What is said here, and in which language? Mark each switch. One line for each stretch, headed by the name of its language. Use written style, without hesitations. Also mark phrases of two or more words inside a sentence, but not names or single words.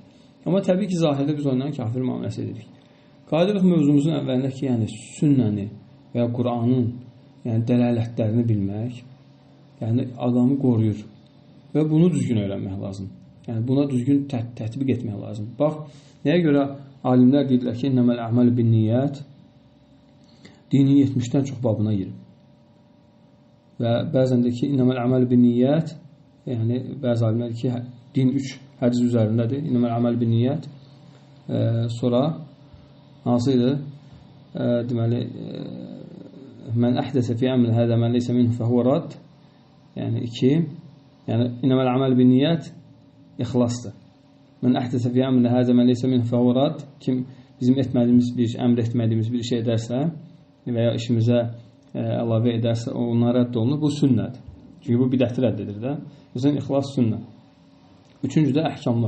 Azerbaijani: Amma təbii ki, zahirdə biz ondan kafir müamiləsi edirik. Qadirlik mövzumuzun əvvəlindəki, yəni sünnəni və ya Quranın yəni dəlalətlərini bilmək, yəni adamı qoruyur və bunu düzgün öyrənmək lazım. Yəni buna düzgün tətbiq etmək lazım. Bax, nəyə görə alimlər deyirlər ki,
Arabic: إنما الأعمال بالنيات
Azerbaijani: dinin 70-dən çox babına girib. və bəzən də ki,
Arabic: إنما الأعمال بالنيات,
Azerbaijani: yəni bəzi alimlər ki, din 3 hədis üzərindədir.
Arabic: إنما الأعمال بالنيات.
Azerbaijani: Sonra hansı idi?
Arabic: Deməli, من أحدث في أمرنا هذا ما ليس منه فهو رد.
Azerbaijani: Yəni 2. Yəni
Arabic: إنما الأعمال بالنيات
Azerbaijani: ixlasdır.
Arabic: من أحدث في أمرنا هذا ما ليس منه فهو رد.
Azerbaijani: Kim bizim etmədiyimiz bir iş, əmr etmədiyimiz bir şey edərsə və ya işimizə əlavə edərsə, onlar rədd olunur. Bu sünnədir. Çünki bu bidəti rədd edir də. Məsələn, ixlas sünnə. Üçüncüdə əhkamlar.